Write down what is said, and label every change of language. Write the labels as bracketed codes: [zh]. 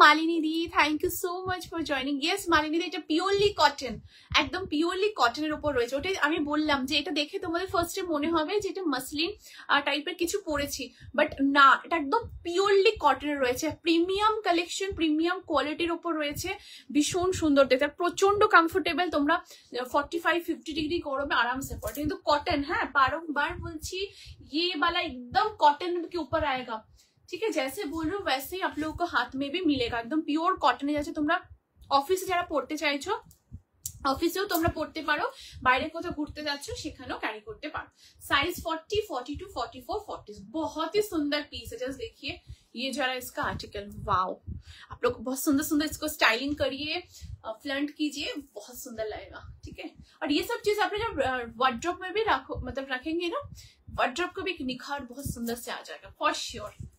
[bn] Malini the thank you so much for joining. Yes Malini দি, এটা purely cotton, একদম purely কটনের উপর রয়েছে। ওটাই আমি বললাম যে এটা দেখে তোমাদের ফার্স্টে মনে হবে যে এটা মাসলিন টাইপের কিছু পরেছি, বাট না, এটা একদম পিওরলি কটনের রয়েছে। প্রিমিয়াম কালেকশন, প্রিমিয়াম কোয়ালিটির উপর রয়েছে, ভীষণ সুন্দর দেখতে, প্রচন্ড কমফোর্টেবল। তোমরা 45, 50 ডিগ্রি গরমে আরামসে পড়ে, কিন্তু [hi] कॉटन है, बारंबार बोलছি ये वाला एकदम कॉटन के ऊपर आएगा, ठीक है? जैसे बोल रहे हो वैसे ही आप लोगों को हाथ में भी मिलेगा, एकदम प्योर कॉटन जैसे [bn] তোমরা অফিসে যারা পড়তে চাইছো অফিসেও তোমরা পড়তে পারো, বাইরে কোথাও ঘুরতে যাচ্ছ সেখানেও ক্যারি করতে পারো। [hi] साइज 40, 42, 44, 40 बहुत ही सुंदर पीस है। जस्ट देखिए ये जरा इसका आर्टिकल, वाओ। आप आप लोग बहुत सुंदर सुंदर इसको स्टाइलिंग करिए, फ्लंट कीजिए, बहुत सुंदर लगेगा। ठीक है, और ये सब चीज आपने जब वार्डरोब में भी रखो, मतलब रखेंगे ना, वार्डरोब को भी एक निखार बहुत सुंदर से आ जाएगा फॉर श्योर।